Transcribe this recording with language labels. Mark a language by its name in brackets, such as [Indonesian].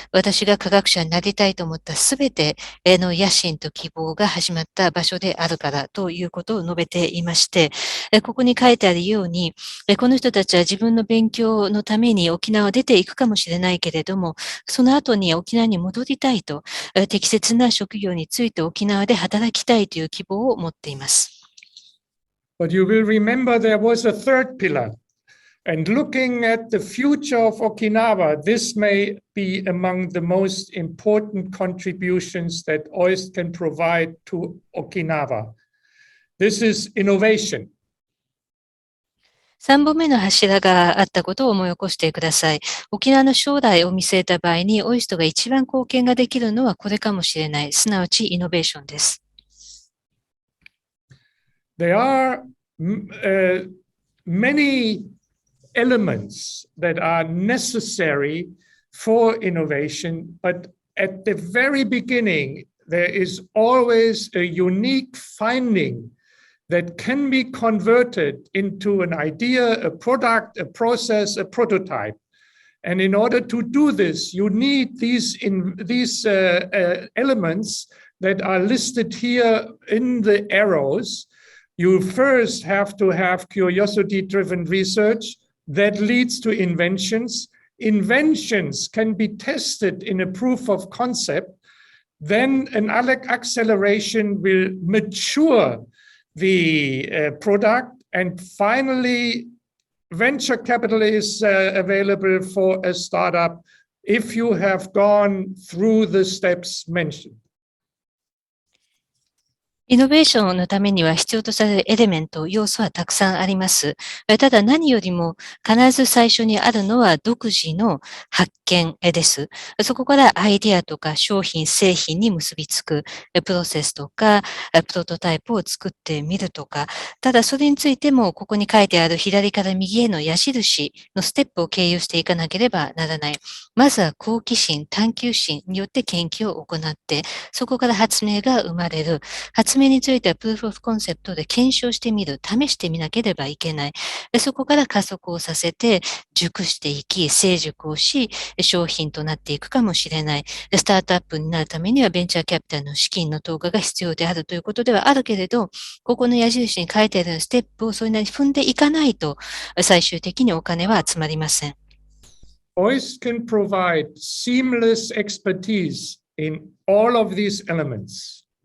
[Japanese] 私が科学者になりたいと思ったすべての野心と希望が始まった場所であるからということを述べていまして、ここに書いてあるように、この人たちは自分の勉強のために沖縄を出ていくかもしれないけれども、その後に沖縄に戻りたいと、適切な職業について沖縄で働きたいという希望を持っています。 [English] But you will remember there was a third pillar. And looking at the future of Okinawa, this may be among the most important contributions that OIST can provide to Okinawa. This is innovation. [Japanese] 3本目の柱があったことを思い起こしてください。沖縄の将来を見据えた場合に、オイストが一番貢献ができるのはこれかもしれない。すなわちイノベーションです。 [English] There are many elements that are necessary for innovation, but at the very beginning, there is always a unique finding that can be converted into an idea, a product, a process, a prototype. And in order to do this, you need these elements that are listed here in the arrows. You first have to have curiosity-driven research that leads to inventions. Inventions can be tested in a proof of concept. Then an acceleration will mature the product. And finally, venture capital is available for a startup if you have gone through the steps mentioned. [Japanese] イノベーションのためには必要とされるエレメント、要素はたくさんあります。ただ何よりも必ず最初にあるのは独自の発見です。そこからアイデアとか商品、製品に結びつくプロセスとかプロトタイプを作ってみるとか、ただそれについてもここに書いてある左から右への矢印のステップを経由していかなければならない。まずは好奇心、探求心によって研究を行って、そこから発明が生まれる。発明についてはプルーフオブコンセプトで検証してみる、試してみなければいけない。そこから加速をさせて、熟していき、成熟をし、商品となっていくかもしれない。スタートアップになるためにはベンチャーキャピタルの資金の投下が必要であるということではあるけれど、ここの矢印に書いてあるステップをそれなりに踏んでいかないと、最終的にお金は集まりません。 [English] OIST can provide seamless expertise in all of these elements.